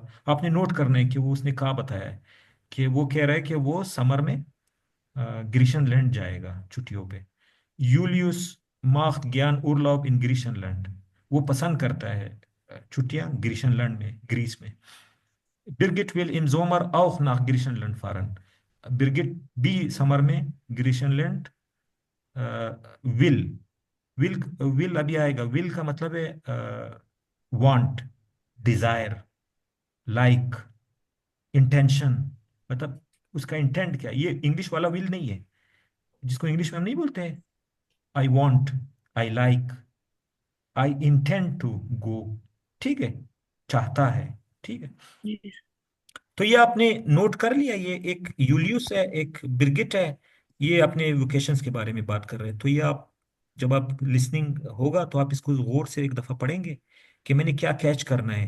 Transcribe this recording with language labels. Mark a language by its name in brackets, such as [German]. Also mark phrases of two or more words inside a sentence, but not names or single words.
[Hindi] आपने नोट करना है कि वो उसने कहा बताया है कि वो कह रहा है कि वो समर में ग्रीशनलैंड जाएगा छुट्टियों पे। [German] Julius macht gern Urlaub in Griechenland, [Hindi] वो पसंद करता है छुट्टियां ग्रीशनलैंड में, ग्रीस में। [German] बिरगिट विल im Sommer auch nach Griechenland fahren। [Hindi] बिरगिट भी समर में ग्रीशनलैंड विल। विल विल अभी आएगा। विल का मतलब है [English] want, desire, like, intention. [Hindi] मतलब उसका इंटेंट क्या है, ये इंग्लिश वाला विल नहीं है जिसको इंग्लिश में हम नहीं बोलते हैं [English] I want, I like, I intend to go. [Hindi] ठीक है, चाहता है। ठीक है, [English] Yes. [Hindi] तो ये आपने नोट कर लिया। ये एक यूलियस है, एक बिरगिट है, ये अपने वोकेशंस के बारे में बात कर रहे हैं। तो ये आप जब आप लिसनिंग होगा तो आप इसको गौर से एक दफा पढ़ेंगे कि मैंने क्या कैच करना है।